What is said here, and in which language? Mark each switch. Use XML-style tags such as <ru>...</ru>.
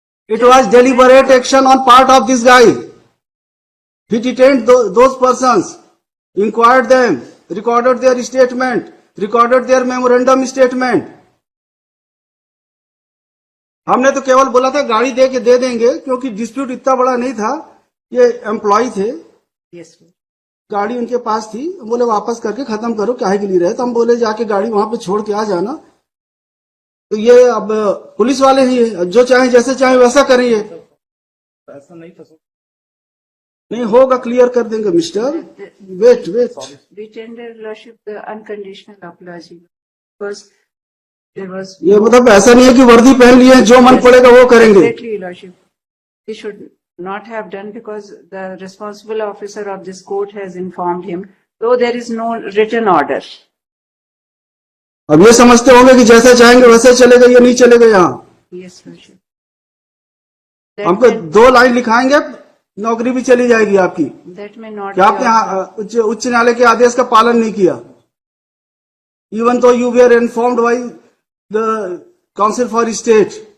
<en>It was deliberate action on part of this guy. He detained those persons, inquired them, recorded their statement, recorded their memorandum statement.</en> <hi>हमने तो केवल बोला था गाड़ी दे देंगे, क्योंकि डिस्प्यूट इतना बड़ा नहीं था। ये एम्प्लॉय थे,</hi> <en>Yes, sir.</en> <hi>गाड़ी उनके पास थी। बोले वापस करके खत्म करो, काहे के लिए रहे? तो हम बोले जाके गाड़ी वहां पे छोड़ के आ जाना। तो ये अब पुलिस वाले ही है, जो चाहे जैसे चाहे वैसा करेंगे। ऐसा नहीं था सर। नहीं होगा, क्लियर कर देंगे mister.</hi> <en>Wait. We tender Lordship the unconditional apology because there was.</en> <hi>ये मतलब ऐसा नहीं है कि वर्दी पहन लिए हैं, जो मन पड़ेगा वो करेंगे।</hi> <en>Exactly, Lordship. He should not have done because the responsible officer of this court has informed him, though there is no written order.</en> <hi>अब ये समझते होंगे कि जैसे चाहेंगे वैसे चलेगा, ये नहीं चलेगा यहाँ।</hi> <en>Yes, Lordship.</en> <hi>हमको 2 लाइन लिखाएंगे, नौकरी भी चली जाएगी आपकी।</hi> <en>That may not.</en> <hi>क्या</hi> <en>be</en> <hi>आपने उच्च न्यायालय के आदेश का पालन नहीं किया?</hi> <en>Even though you were informed by the council for state.</en>